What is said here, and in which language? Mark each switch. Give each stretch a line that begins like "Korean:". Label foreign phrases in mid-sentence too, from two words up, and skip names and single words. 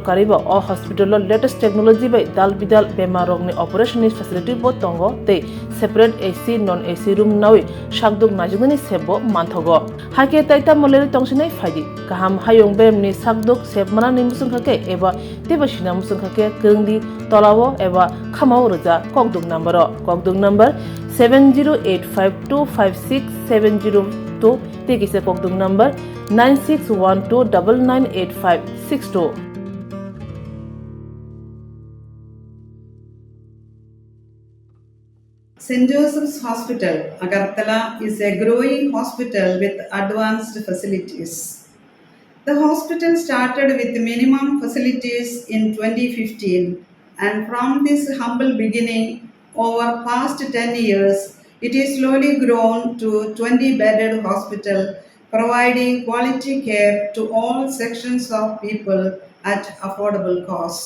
Kok Borok: कारिबो अ हॉस्पिटलो
English: latest technology
Kok Borok: बाय दाल बिदाल बेमारगनि
English: operation facility
Kok Borok: बो तंगो ते
English: separate AC non AC room
Kok Borok: नाwi शाकदोक नाजुगनि सेबो मानथगो हाके ताइता मलेरि तंसिनै फाइदि गाहाम हायं बेमनि शाकदोक सेबमाना निमुसुंखाके एबा तेबसिना मुसुंखाके गंगदि तलावो एबा खामाव रजा ककदुक नम्बर 7085256702 तेकिसे ककदुक नम्बर 9612998562
English: St. Joseph's Hospital, Agartala is a growing hospital with advanced facilities. The hospital started with minimum facilities in 2015, and from this humble beginning, over past 10 years, it is slowly grown to 20-bedded hospital, providing quality care to all sections of people at affordable cost.